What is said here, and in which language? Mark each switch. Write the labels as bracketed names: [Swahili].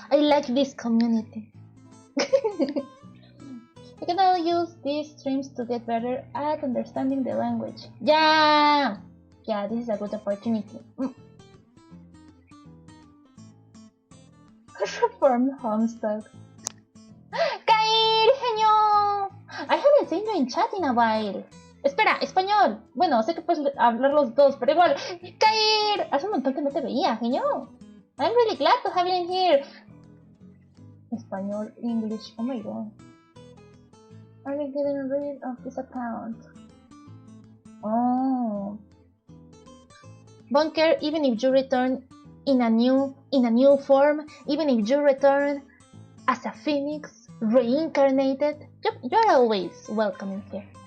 [English] I like this community. You can now use these streams to get better at understanding the language. Yeah, this is a good opportunity. Reform Homestuck. [Spanish] ¡Caer, genio! [English] I haven't seen you in chat in a while. [Spanish] Espera, español. Bueno, sé que puedes hablar los dos, pero igual. ¡Caer! Hace un montón que no te veía, genio. [English] I'm really glad to have you in here. Español, English. Oh my god. Are you getting rid of this account? Oh. Bunker, even if you return in a new form, even if you return as a phoenix, reincarnated, you're always welcome in here.